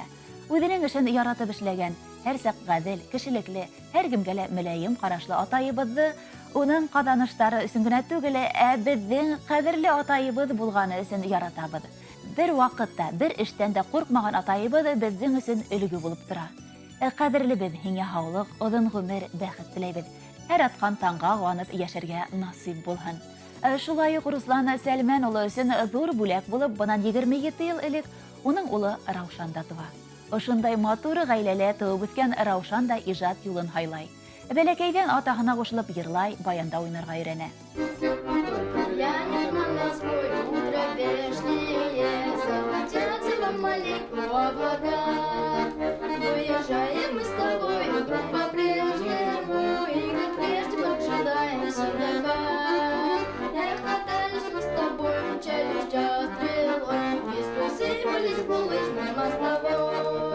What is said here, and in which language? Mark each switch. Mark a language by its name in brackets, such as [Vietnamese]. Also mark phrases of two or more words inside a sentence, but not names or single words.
[Bashkir] Үзенең эшен яратып эшләгән, һәрсак гадел, кешелекле, һәркемгә лә мөлаем карашлы атайыбызны уның казаныштары өчен генә түгел, безнең кадерле атайыбыз булганы өчен яратабыз. Бер вакытта, бер эштән дә куркмаган атайыбыз безнең өчен өлге булып тора. Кадерле беҙ, һиңә һаулык, оҙон ғүмер, бәхет теләйбеҙ. Һәр атҡан таңға ҡыуанып йәшәргә насип булһын. Шулай уҡ Руслан Сәлмән улы өсөн ҙур бүләк булып, бынан 27 йыл элек уның улы Раушан да туа. Ошондай матур ғаиләлә тыуып үҫкән Раушан да ижад юлын һайлай. Бәләкәйҙән атаһына ҡушылып йырлай, баянда уйнарға өйрәнә. [Russian] Выезжаем мы с тобой, вдруг по-прежнему, и как прежде поджидаем седока. Эх, катались мы с тобой, мчались час стрелой, и спросились булыжной мостовой.